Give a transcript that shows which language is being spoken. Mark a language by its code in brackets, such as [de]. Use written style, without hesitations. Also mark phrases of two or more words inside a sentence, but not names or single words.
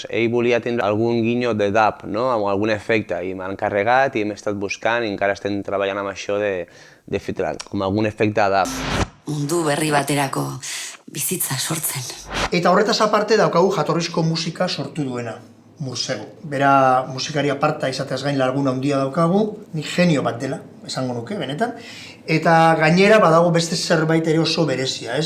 [ca] Ell volia tindre algun guinyo de dub, no? Amb algun efecte, i m'ha encarregat i hem estat buscant i encara estem treballant amb això de fer com algun efecte dub. [eu] Mundu berri baterako bizitza sortzen. Eta horretaz aparte daukagu jatorrizko musika sortu duena, Mursego. Bera musikari aparta izateaz gain laguna handia daukagu, ni genio bat dela, esango nuke, benetan. Eta gainera badago beste zerbait ere oso berezia, ez?